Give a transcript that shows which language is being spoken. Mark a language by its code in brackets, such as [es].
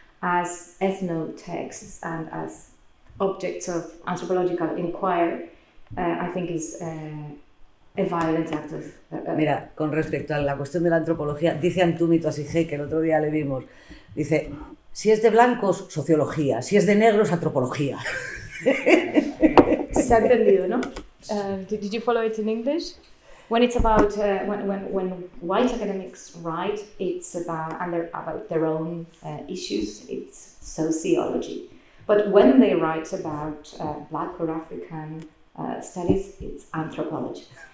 [en] as ethnotexts and as objects of anthropological inquiry, I think is a violent act of... [es] Mira, con respecto a la cuestión de la antropología, dice Antumi Tuasige, que el otro día le vimos, dice, si es de blancos, sociología, si es de negros, antropología. Se ha entendido, ¿no? [en] Did you follow it in English? When it's about when white academics write, it's about their own issues. It's sociology. But when they write about Black or African studies, it's anthropology.